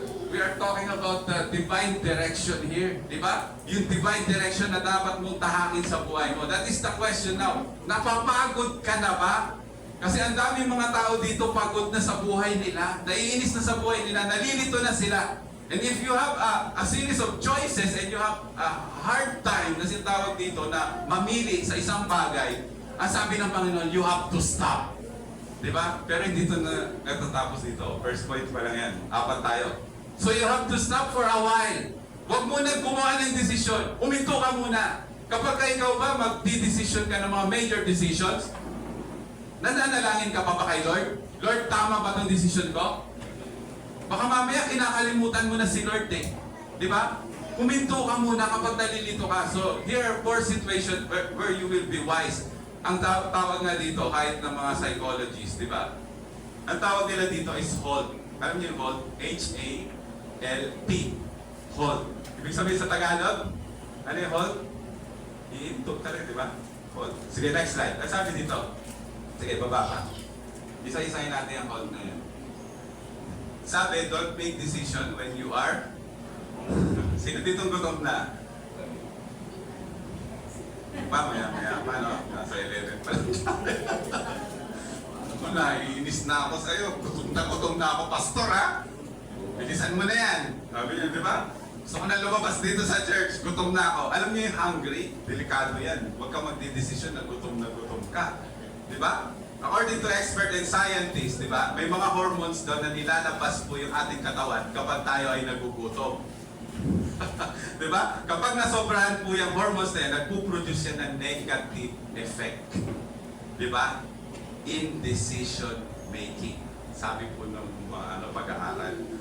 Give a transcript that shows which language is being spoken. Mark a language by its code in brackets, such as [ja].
[en] We are talking about the divine direction here. [tl] Di ba? Yung divine direction na dapat mong tahakin sa buhay mo. [en] That is the question now. [tl] Napapagod ka na ba? Kasi ang daming mga tao dito pagod na sa buhay nila, naiinis na sa buhay nila, nalilito na sila. [en] And if you have a series of choices and you have a hard time [tl] na sinatawag dito na mamili sa isang bagay, ang sabi ng Panginoon, [en] you have to stop. [tl] Diba? Pero hindi ito na natatapos dito. First point pa lang yan. 4 tayo. [en] So you have to stop for a while. [tl] Huwag muna gumawa ng desisyon. Huminto ka muna. Kapag ikaw ba magdi-decision ka ng mga major decisions, nananalangin ka pa ba kay Lord? Lord, tama ba itong decision ko? Baka mamaya kinakalimutan mo na si Lord eh. Di ba? Huminto ka muna kapag nalilito ka. [en] So, here are 4 situations where you will be wise. [tl] Ang tawag nga dito, kahit ng mga psychologists, di ba? Ang tawag nila dito is hold. Alam niyo yung hold? H-A-L-T. Hold. Ibig sabihin sa Tagalog, ano yung hold? Iintok ka rin, di ba? Hold. Sige, next slide. Ang sabi dito, sige, baba ka. Isa-isahin natin ang hold na yun. Sabi, [en] don't make decision when you are... [tl] Sino ditong gutom na? Maya, no? Nasa 11 pa lang. Naiinis na ako sa'yo. Gutom na ako, pastor, ha? Bilisan mo na yan. Sabi niya, di ba? Gusto ko na lumabas dito sa church. Gutom na ako. Alam niyo yung hungry? Delikado yan. Huwag ka magdidesisyon na gutom ka. Di ba? [en] According to expert and scientists, [tl] di ba? May mga hormones daw na nilalabas po yung ating katawan kapag tayo ay nagugutom. Di ba? Kapag nasobrahan po yung hormones na yan, nagpuproduce yan ng negative effect. Di ba? Indecision making. Sabi po ng mga pag-aaral.